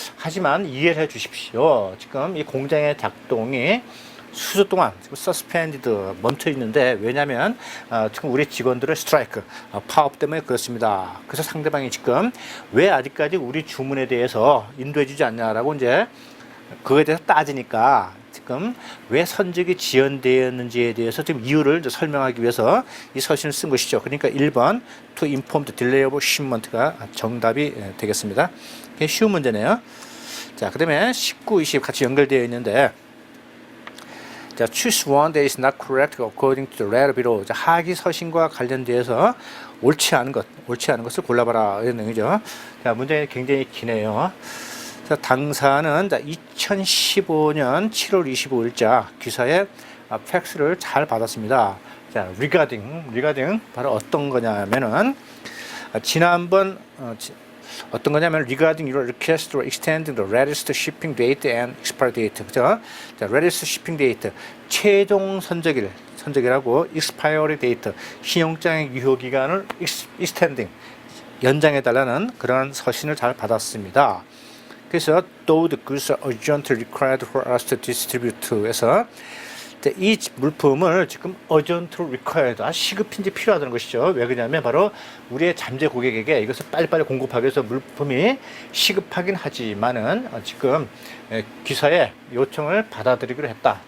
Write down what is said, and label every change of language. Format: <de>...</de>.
<ko>하지만 이해를 해 주십시오. 지금 이 공장의 작동이 수주 동안 suspended 멈춰 있는데 왜냐하면 지금 우리 직원들의 스트라이크 파업 때문에 그렇습니다. 그래서 상대방이 지금 왜 아직까지 우리 주문에 대해서 인도해주지 않냐라고 이제 그거에 대해서 따지니까 지금 왜 선적이 지연되었는지에 대해서 지금 이유를 이제 설명하기 위해서 이 서신을 쓴 것이죠. 그러니까 1번</ko> <en>to inform the delay of shipment</en> <ko>가 정답이 되겠습니다. 쉬운 문제네요.</ko> <en>자, 그다음에 19, 20 같이 연결되어 있는데 자, choose one that is not correct according to the letter below.</en> <ko>자, 하기 서신과 관련돼서 옳지 않은 것을 골라봐라 이런 내용이죠. 자, 문제가 굉장히 기네요. 자, 당사는 2015년 7월 25일자 기사의 팩스를 잘 받았습니다.</ko> <en>자, regarding</en> <ko>바로 어떤 거냐면은 지난번 어떤 거냐면</ko> <en>regarding your request for extending the latest shipping date and expiry date.</en> <ko>그죠? 자, latest shipping date 최종 선적이라고 expiry date 신용장의 유효 기간을 extending 연장해 달라는 그런 서신을 잘 받았습니다.</ko> <en>그래서 though the goods are urgently required for us to distribute에서</en> <ko>이 물품을 지금</ko> <en>urgently required</en> <ko>시급인지 필요하다는 것이죠. 왜 그러냐면 바로 우리의 잠재 고객에게 이것을 빨리빨리 공급하기 위해서 물품이 시급하긴 하지만은 지금 기사의 요청을 받아들이기로 했다.</ko>